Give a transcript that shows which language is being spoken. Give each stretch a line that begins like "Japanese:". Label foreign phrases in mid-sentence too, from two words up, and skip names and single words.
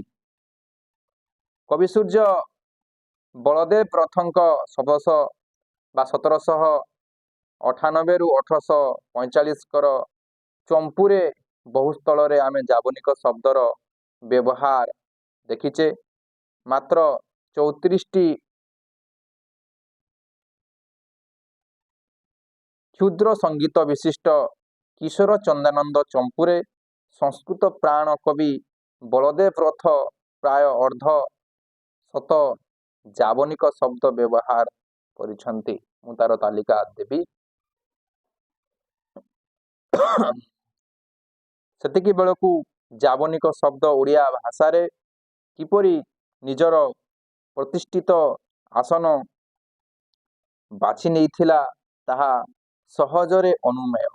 Odia: କବି ସୂର୍ଯ୍ୟ ବଳଦେବ ରଥଙ୍କ 1798 ରୁ 1845 ର ଚମ୍ପୂରେ ବହୁସ୍ଥଳ ରେ ଆମେ ଯାବନିକ ଶବ୍ଦର ବ୍ୟବହାର ଦେଖୁଛେ। ମାତ୍ର 34ଟି କ୍ଷୁଦ୍ର ସଙ୍ଗୀତ ବିଶିଷ୍ଟ କିଶୋର ଚନ୍ଦ୍ରାନନ୍ଦ ଚମ୍ପୂରେ ସଂସ୍କୃତ ପ୍ରାଣ କବି ବଳଦେବ ରଥ ପ୍ରାୟ ଅର୍ଦ୍ଧ ଶତ ଯାବନିକ ଶବ୍ଦ ବ୍ୟବହାର କରିଛନ୍ତି। ମୁଁ ତାର ତାଲିକା ଦେବି। ସେତିକି ବେଳକୁ ଯାବନିକ ଶବ୍ଦ ଓଡ଼ିଆ ଭାଷାରେ କିପରି ନିଜର ପ୍ରତିଷ୍ଠିତ ଆସନ ବାଛି ନେଇଥିଲା ତାହା ସହଜରେ ଅନୁମେୟ।